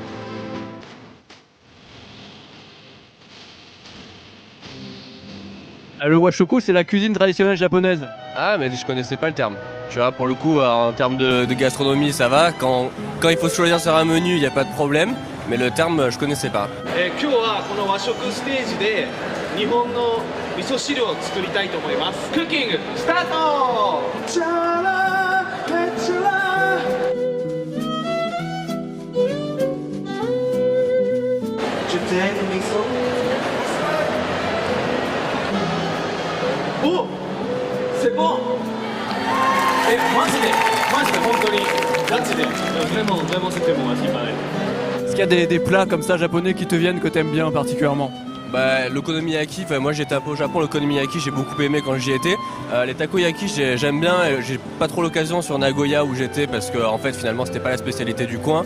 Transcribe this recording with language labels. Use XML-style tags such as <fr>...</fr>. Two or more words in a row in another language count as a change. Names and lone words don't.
<fr>Le Washoku c'est la cuisine traditionnelle japonaise. Ah, mais je connaissais pas le terme. Tu vois, pour le coup, en termes de gastronomie, ça va. Quand il faut choisir sur un menu, il n'y a pas de problème. Mais le terme, je connaissais pas.</fr> <ja>今日はこの和食ステージで日本の味噌汁を作りたいと思います。クッキングスタート。チャラヘチャラ。</ja> <fr>Je t'aime le miso. Oh, c'est bon.</fr> <ja>マジで本当にガチで</ja> <fr>vraiment c'était bon à ce qui paraît. Est-ce qu'il y a des plats comme ça japonais qui te viennent que t'aimes bien particulièrement? Bah, l'okonomiyaki, moi j'étais un peu au Japon, l'okonomiyaki j'ai beaucoup aimé quand j'y étais. Les takoyaki j'aime bien, j'ai pas trop l'occasion sur Nagoya où j'étais parce que en fait finalement c'était pas la spécialité du coin.</fr>